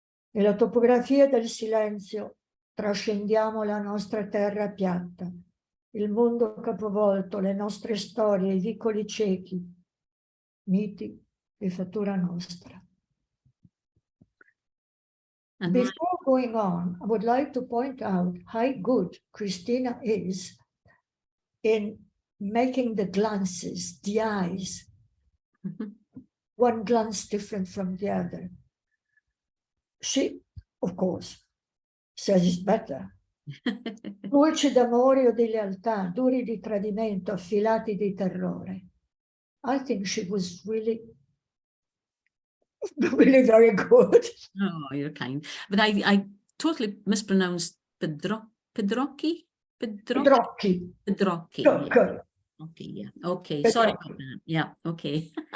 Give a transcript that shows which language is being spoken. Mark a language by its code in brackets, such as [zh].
[it] Nella topografia del silenzio trascendiamo la nostra terra piatta, il mondo capovolto, le nostre storie, i vicoli ciechi, miti di fattura nostra. [en] And Before going on, I would like to point out how good Christina is in making the glances, the eyes, one glance different from the other. She, of course, says it's better. [it] Dolci d'amore o di lealtà, duri di tradimento, affilati di terrore. [en] I think she was really very good. Oh, you're kind. But I totally mispronounced Pedrocchi? Pedrocchi. Pedrocchi. Good, Yeah. good. Okay, yeah. Okay, sorry Pedrocchi. about that. Yeah, okay.